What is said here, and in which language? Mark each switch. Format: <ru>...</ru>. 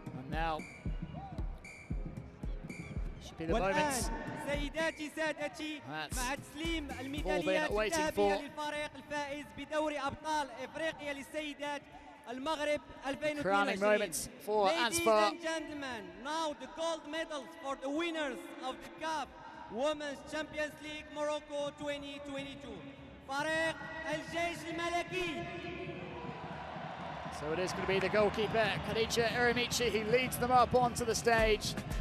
<en>Now should be the moment.</en> <ar>سيداتي سادتي، مع تسليم الميداليات الذهبية للفريق الفائز بدوري أبطال إفريقيا للسيدات المغرب 2022.</ar> <en>Ladies and gentlemen, now the gold medals for the winners of the CAF Women's Champions League Morocco 2022.</en> <ar>فريق الجيش الملكي.</ar> <en>So it is going to be the goalkeeper, Khadija Eremichi, who leads them up onto the stage.</en>